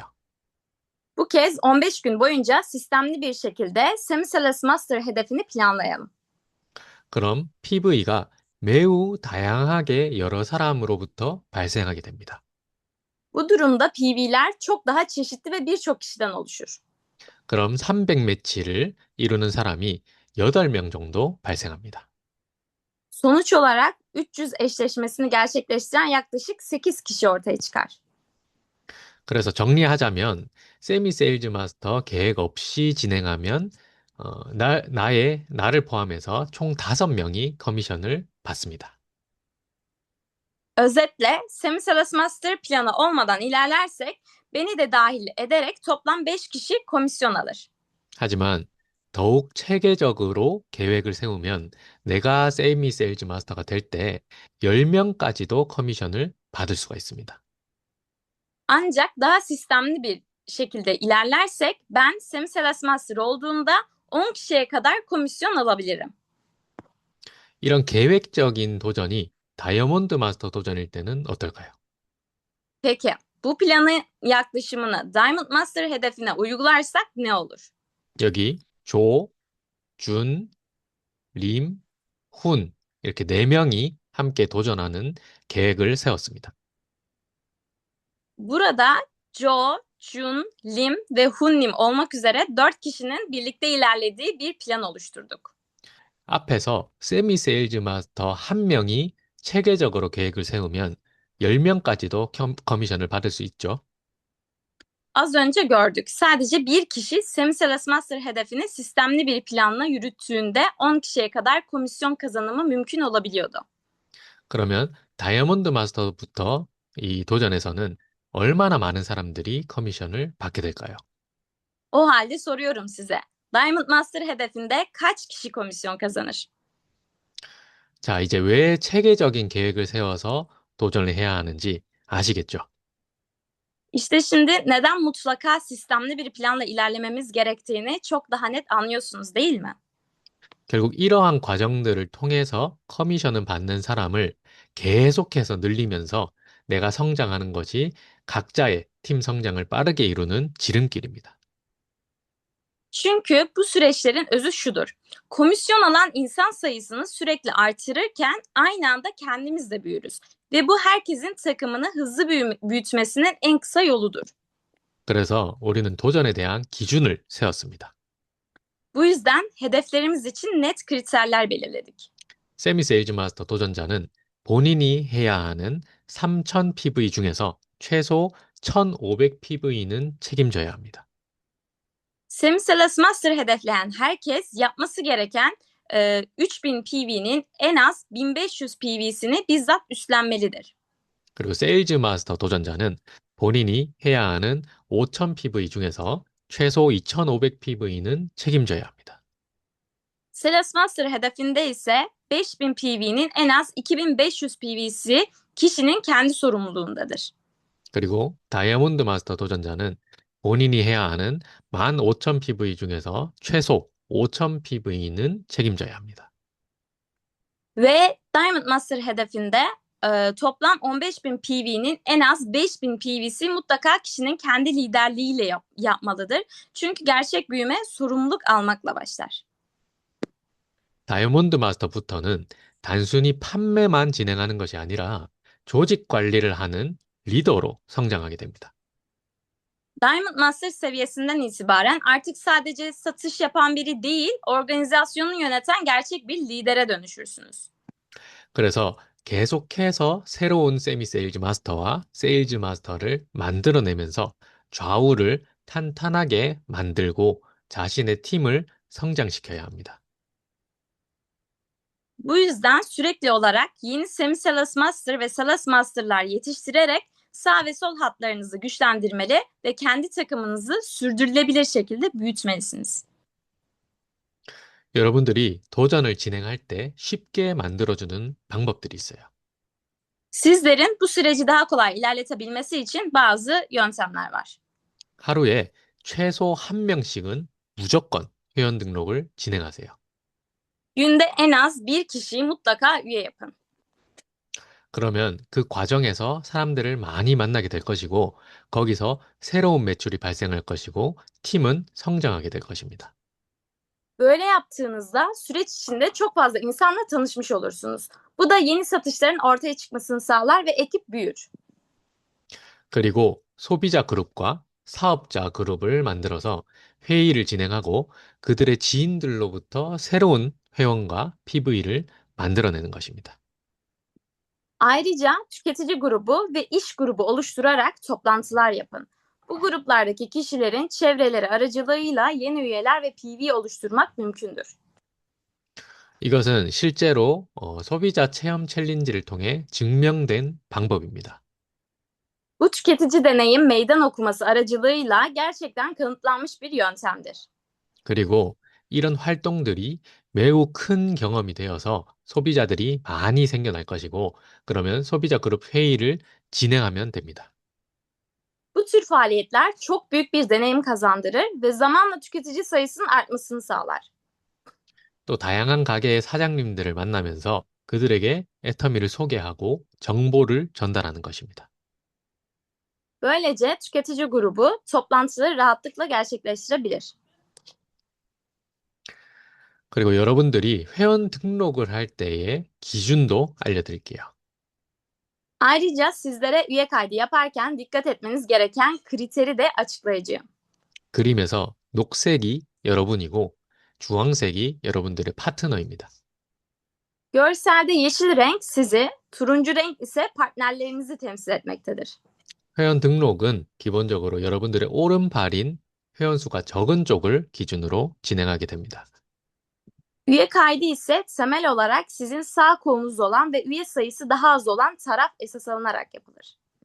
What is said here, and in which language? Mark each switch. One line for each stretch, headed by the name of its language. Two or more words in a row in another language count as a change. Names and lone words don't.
Turkish: Bu kez 15 gün boyunca sistemli bir şekilde Semisalas Master hedefini planlayalım.
Korean: 그럼 PV가 매우 다양하게 여러 사람으로부터 발생하게 됩니다.
Turkish: Bu durumda PV'ler çok daha çeşitli ve birçok kişiden oluşur.
Korean: 그럼 300 매치를 이루는 사람이 8명 정도 발생합니다.
Turkish: Sonuç olarak 300 eşleşmesini gerçekleştiren yaklaşık 8 kişi ortaya çıkar.
Korean: 그래서 정리하자면 세미 세일즈 마스터 계획 없이 진행하면 나를 포함해서 총 5명이 커미션을 받습니다.
Turkish: Özetle Semisalas Master planı olmadan ilerlersek beni de dahil ederek toplam 5 kişi komisyon alır.
Korean: 하지만 더욱 체계적으로 계획을 세우면 내가 세미 세일즈 마스터가 될 때 10명까지도 커미션을 받을 수가 있습니다.
Turkish: Ancak daha sistemli bir şekilde ilerlersek ben Semisalas Master olduğunda 10 kişiye kadar komisyon alabilirim.
Korean: 이런 계획적인 도전이 다이아몬드 마스터 도전일 때는 어떨까요?
Turkish: Peki bu planı yaklaşımını Diamond Master hedefine uygularsak ne olur?
Korean: 여기 조, 준, 림, 훈 이렇게 4명이 함께 도전하는 계획을 세웠습니다.
Turkish: Burada Jo, Jun, Lim ve Hunnim olmak üzere 4 kişinin birlikte ilerlediği bir plan oluşturduk.
Korean: 앞에서 세미 세일즈 마스터 1명이 체계적으로 계획을 세우면 10명까지도 커미션을 받을 수 있죠.
Turkish: Az önce gördük. Sadece bir kişi Semisalas Master hedefini sistemli bir planla yürüttüğünde 10 kişiye kadar komisyon kazanımı mümkün olabiliyordu.
Korean: 그러면 다이아몬드 마스터부터 이 도전에서는 얼마나 많은 사람들이 커미션을 받게 될까요?
Turkish: O halde soruyorum size. Diamond Master hedefinde kaç kişi komisyon kazanır?
Korean: 자, 이제 왜 체계적인 계획을 세워서 도전을 해야 하는지 아시겠죠?
Turkish: İşte şimdi neden mutlaka sistemli bir planla ilerlememiz gerektiğini çok daha net anlıyorsunuz değil mi?
Korean: 결국 이러한 과정들을 통해서 커미션을 받는 사람을 계속해서 늘리면서 내가 성장하는 것이 각자의 팀 성장을 빠르게 이루는 지름길입니다.
Turkish: Çünkü bu süreçlerin özü şudur. Komisyon alan insan sayısını sürekli artırırken aynı anda kendimiz de büyürüz. Ve bu herkesin takımını hızlı büyütmesinin en kısa yoludur.
Korean: 그래서 우리는 도전에 대한 기준을 세웠습니다.
Turkish: Bu yüzden hedeflerimiz için net kriterler belirledik.
Korean: 세미 세일즈 마스터 도전자는 본인이 해야 하는 3000 PV 중에서 최소 1500 PV는 책임져야 합니다.
Turkish: Semisalas Master hedefleyen herkes yapması gereken 3000 PV'nin en az 1500 PV'sini bizzat üstlenmelidir.
Korean: 그리고 세일즈 마스터 도전자는 본인이 해야 하는 5000 PV 중에서 최소 2500 PV는 책임져야 합니다.
Turkish: Sales Master hedefinde ise 5000 PV'nin en az 2500 PV'si kişinin kendi sorumluluğundadır.
Korean: 그리고 다이아몬드 마스터 도전자는 본인이 해야 하는 15,000 PV 중에서 최소 5,000 PV는 책임져야 합니다.
Turkish: Ve Diamond Master hedefinde toplam 15.000 PV'nin en az 5.000 PV'si mutlaka kişinin kendi liderliğiyle yapmalıdır. Çünkü gerçek büyüme sorumluluk almakla başlar.
Korean: 다이아몬드 마스터부터는 단순히 판매만 진행하는 것이 아니라 조직 관리를 하는 리더로 성장하게 됩니다.
Turkish: Diamond Master seviyesinden itibaren artık sadece satış yapan biri değil, organizasyonu yöneten gerçek bir lidere dönüşürsünüz.
Korean: 그래서 계속해서 새로운 세미 세일즈 마스터와 세일즈 마스터를 만들어내면서 좌우를 탄탄하게 만들고 자신의 팀을 성장시켜야 합니다.
Turkish: Bu yüzden sürekli olarak yeni Semi Sales Master ve Sales Master'lar yetiştirerek sağ ve sol hatlarınızı güçlendirmeli ve kendi takımınızı sürdürülebilir şekilde büyütmelisiniz.
Korean: 여러분들이 도전을 진행할 때 쉽게 만들어주는 방법들이 있어요.
Turkish: Sizlerin bu süreci daha kolay ilerletebilmesi için bazı yöntemler var.
Korean: 하루에 최소 한 명씩은 무조건 회원 등록을 진행하세요.
Turkish: Günde en az bir kişiyi mutlaka üye yapın.
Korean: 그러면 그 과정에서 사람들을 많이 만나게 될 것이고, 거기서 새로운 매출이 발생할 것이고, 팀은 성장하게 될 것입니다.
Turkish: Böyle yaptığınızda süreç içinde çok fazla insanla tanışmış olursunuz. Bu da yeni satışların ortaya çıkmasını sağlar ve ekip büyür.
Korean: 그리고 소비자 그룹과 사업자 그룹을 만들어서 회의를 진행하고 그들의 지인들로부터 새로운 회원과 PV를 만들어내는 것입니다.
Turkish: Ayrıca tüketici grubu ve iş grubu oluşturarak toplantılar yapın. Bu gruplardaki kişilerin çevreleri aracılığıyla yeni üyeler ve PV oluşturmak mümkündür.
Korean: 이것은 실제로 소비자 체험 챌린지를 통해 증명된 방법입니다.
Turkish: Bu tüketici deneyim meydan okuması aracılığıyla gerçekten kanıtlanmış bir yöntemdir.
Korean: 그리고 이런 활동들이 매우 큰 경험이 되어서 소비자들이 많이 생겨날 것이고, 그러면 소비자 그룹 회의를 진행하면 됩니다.
Turkish: Bu tür faaliyetler çok büyük bir deneyim kazandırır ve zamanla tüketici sayısının artmasını sağlar.
Korean: 또 다양한 가게의 사장님들을 만나면서 그들에게 애터미를 소개하고 정보를 전달하는 것입니다.
Turkish: Böylece tüketici grubu toplantıları rahatlıkla gerçekleştirebilir.
Korean: 그리고 여러분들이 회원 등록을 할 때의 기준도 알려드릴게요.
Turkish: Ayrıca sizlere üye kaydı yaparken dikkat etmeniz gereken kriteri de açıklayacağım.
Korean: 그림에서 녹색이 여러분이고 주황색이 여러분들의 파트너입니다.
Turkish: Görselde yeşil renk sizi, turuncu renk ise partnerlerinizi temsil etmektedir.
Korean: 회원 등록은 기본적으로 여러분들의 오른팔인 회원 수가 적은 쪽을 기준으로 진행하게 됩니다.
Turkish: Üye kaydı ise temel olarak sizin sağ kolunuz olan ve üye sayısı daha az olan taraf esas alınarak yapılır.